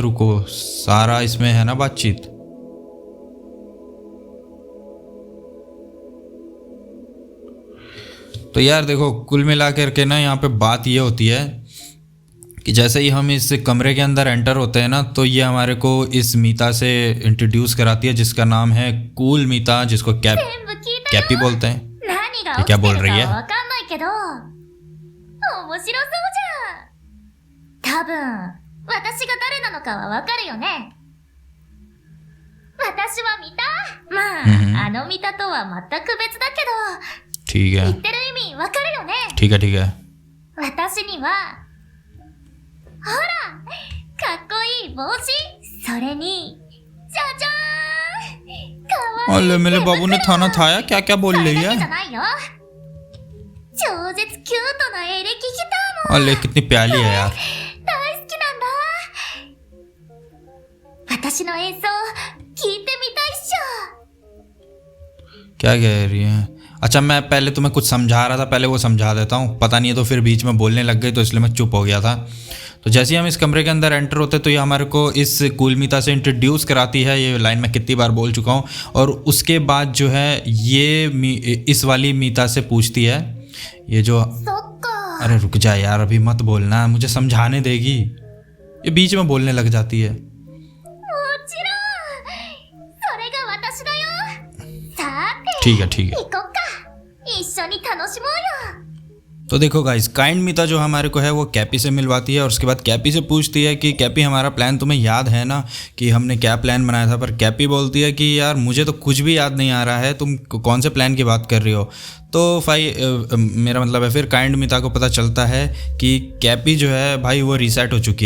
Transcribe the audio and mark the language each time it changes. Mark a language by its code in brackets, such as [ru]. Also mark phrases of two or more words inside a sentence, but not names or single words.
[hi] रुको, सारा इसमें है ना बातचीत। तो यार देखो, कुल मिला करके ना यहाँ पे बात ये होती है कि जैसे ही हम इस कमरे के अंदर एंटर होते हैं ना, तो ये हमारे को इस मीता से इंट्रोड्यूस कराती है, जिसका नाम है कूल मीता, जिसको कैपी बोलते हैं। ये क्या बोल रही है? [ja] 面白そうじゃん。多分、私が誰なのかはわかるよね。私はミタ？まあ、あのミタとは全く別だけど、 [hi] ठीक है [ja] 言ってる意味わかるよね。 [hi] ठीक है ठीक है। [ja] 私には、ほら、かっこいい帽子。それに、じゃじゃーん。かわいい。 [hi] अरे मेरे बाबू ने थाना थाया, क्या क्या बोल रही [ja] それだけじゃ [hi] है? [ja] ないよ。超絶キュートなエレキギターも [hi] अरे कितनी प्यारी है यार। [ja] 大好きなんだ。私の演奏聞いてみたいっしょ。 [hi] क्या कह रही है? अच्छा, मैं पहले तुम्हें कुछ समझा रहा था, पहले वो समझा देता हूँ। पता नहीं है तो फिर बीच में बोलने लग गई, तो इसलिए मैं चुप हो गया था। तो जैसे ही हम इस कमरे के अंदर एंटर होते तो ये हमारे को इस कूलमीता से इंट्रोड्यूस कराती है। ये लाइन मैं कितनी बार बोल चुका हूँ। और उसके बाद जो है ये इस वाली मीता से पूछती है, ये जो, [ja] そっか。 [hi] अरे रुक जा यार, अभी मत बोलना, मुझे समझाने देगी। ये बीच में बोलने लग जाती है। [ja] もちろん。それが私だよ。さて、 [hi] ठीक है ठीक है। [ja] 行こっか。一緒に楽しもうよ。 [hi] तो देखो गाइस, काइंड मीता जो हमारे को है वो कैपी से मिलवाती है, और उसके बाद कैपी से पूछती है कि कैपी, हमारा प्लान तुम्हें याद है ना, कि हमने क्या प्लान बनाया था। पर कैपी बोलती है कि यार मुझे तो कुछ भी याद नहीं आ रहा है, तुम कौन से प्लान की बात कर रही हो। तो मेरा मतलब है, फिर काइंड मीता को पता चलता है कि कैपी जो है भाई वो रीसेट हो चुकी है।